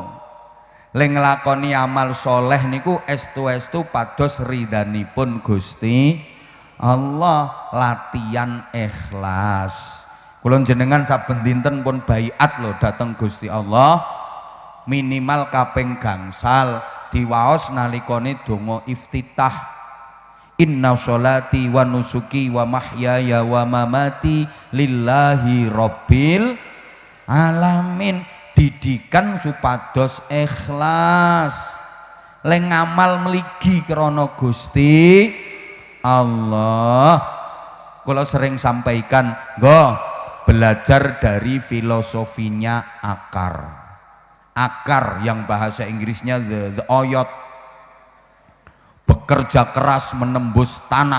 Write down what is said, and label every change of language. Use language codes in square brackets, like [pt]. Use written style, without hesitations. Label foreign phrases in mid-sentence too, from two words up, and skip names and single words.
[jv] Leng nglakoni amal soleh niku estu-estu pados ridhanipun Gusti Allah. Latihan ikhlas. Kula jenengan saben dinten pun baiat lho dateng Gusti Allah minimal kaping gangsal diwaos nalikane donga iftitah. [ar] إن صلاتي ونسكي ومحياي ومماتي لله رب العالمين. [jv] Didikan supados ikhlas. Leng ngamal mligi krana Gusti Allah. [id] Kalau sering sampaikan, belajar dari filosofinya akar. Akar yang bahasa Inggrisnya the oyot. Bekerja keras menembus tanah.